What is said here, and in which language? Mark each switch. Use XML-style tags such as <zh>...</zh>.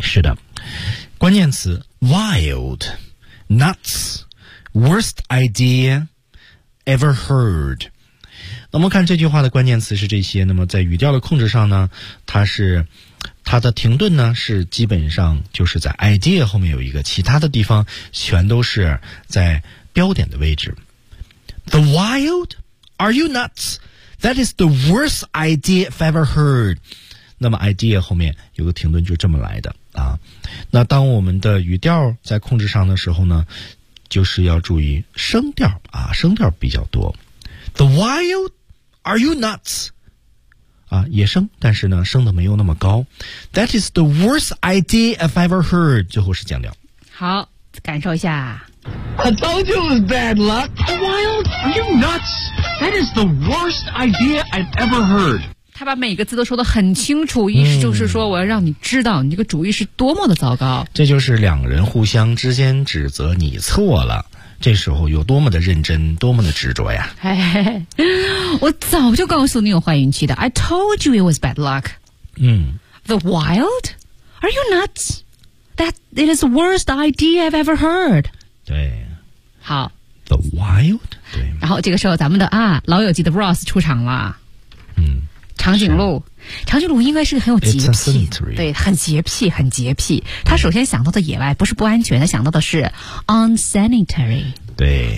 <zh>是的，关键词 wild， nuts， worst idea。</zh> <en>Ever heard？</en> <zh>那我们看这句话的关键词是这些。那么在语调的控制上呢，它的停顿呢是基本上就是在 idea 后面有一个，其他的地方全都是在标点的位置。</zh> <en>The wild? Are you nuts? That is the worst idea I've ever heard。</en> <zh>那么 idea 后面有个停顿就这么来的啊。那当我们的语调在控制上的时候呢？就是要注意声调啊，声调比较多。</zh> <en>The wild, are you nuts？</en> <zh>啊，野声，但是呢，声的没有那么高。</zh> <en>That is the worst idea I've ever heard。</en> <zh>最后是降调。好，感受一下。</zh> <en>I told you it was bad luck. The wild, are you nuts? That is the worst idea I've ever heard。</en> <zh>他把每个字都说得很清楚，意思就是说我要让你知道你这个主意是多么的糟糕。这就是两人互相之间指责你错了，这时候有多么的认真，多么的执着呀。嘿嘿，我早就告诉你有坏运气的。</zh> <en>I told you it was bad luck。嗯。 The wild? Are you nuts? It is the worst idea I've ever heard。</en> <zh>对，好。</zh> <en>The wild? 对。</en> <zh>然后这个时候咱们的啊老友记的 Ross 出场了。长颈鹿，长颈鹿应该是个很有洁癖，对，很洁癖，很洁癖。他首先想到的野外不是不安全，他想到的是 unsanitary，对，</zh>